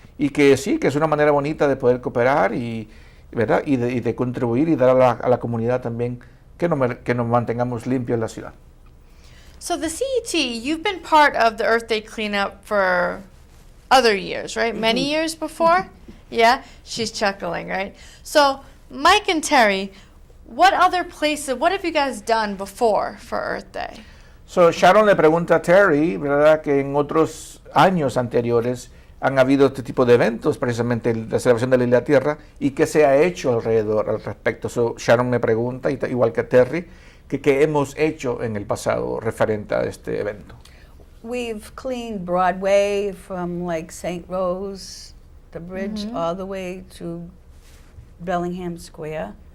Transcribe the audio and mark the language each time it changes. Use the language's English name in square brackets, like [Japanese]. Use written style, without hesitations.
[Spanish] Y que sí, que es una manera bonita de poder cooperar y, ¿verdad? Y de contribuir y dar a la comunidad también que nos mantengamos limpios en la ciudad. [English] So the CET, you've been part of the Earth Day cleanup for other years, right? Many years before? Yeah? She's chuckling, right? So, Mike and Terry, what other places, what have you guys done before for Earth Day? [Spanish] So Sharon le pregunta a Terry, ¿verdad?, que en otros años anteriores han habido este tipo de eventos, precisamente la celebración de la Isla Tierra, y qué se ha hecho alrededor al respecto. So Sharon me pregunta, igual que Terry, que qué hemos hecho en el pasado referente a este evento. [English] We've cleaned Broadway from like St. Rose, the bridge, all the way to Bellingham Square.